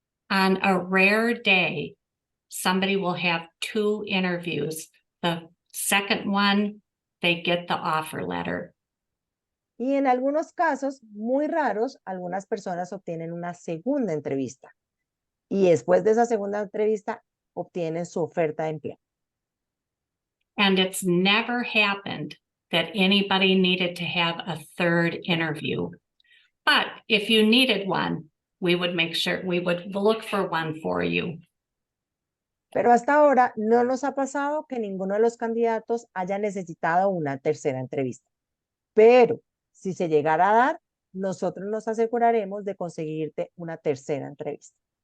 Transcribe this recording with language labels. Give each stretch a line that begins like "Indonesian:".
English: On a rare day, somebody will have 2 interviews. The second one, they get the offer letter.
Spanish: Y en algunos casos muy raros, algunas personas obtienen una segunda entrevista. Y después de esa segunda entrevista, obtienen su oferta de empleo.
English: And it's never happened that anybody needed to have a third interview. But if you needed one, we would make sure, we would look for one for you.
Spanish: Pero hasta ahora no nos ha pasado que ninguno de los candidatos haya necesitado una tercera entrevista. Pero si se llegara a dar, nosotros nos aseguraremos de conseguirte una tercera entrevista.